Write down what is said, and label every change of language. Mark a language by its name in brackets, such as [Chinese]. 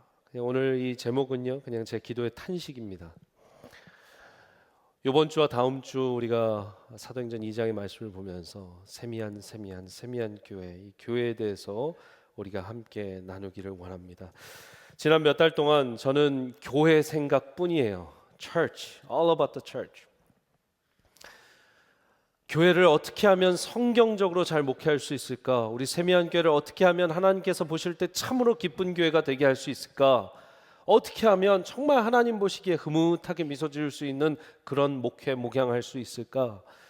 [Korean] 그냥 오늘 이 제목은요 그냥 제 기도의 탄식입니다. 이번 주와 다음 주 우리가 사도행전 2장의 말씀을 보면서 세미한 교회, 이 교회에 대해서 우리가 함께 나누기를 원합니다. 지난 몇 달 동안 저는 교회 생각뿐이에요. [English] Church, all about the church. [Korean] 교회를 어떻게 하면 성경적으로 잘 목회할 수 있을까? 우리 세미한 교회를 어떻게 하면 하나님께서 보실 때 참으로 기쁜 교회가 되게 할 수 있을까? 어떻게 하면 정말 하나님 보시기에 흐뭇하게 미소 지을 수 있는 그런 목회, 목양할 수 있을까?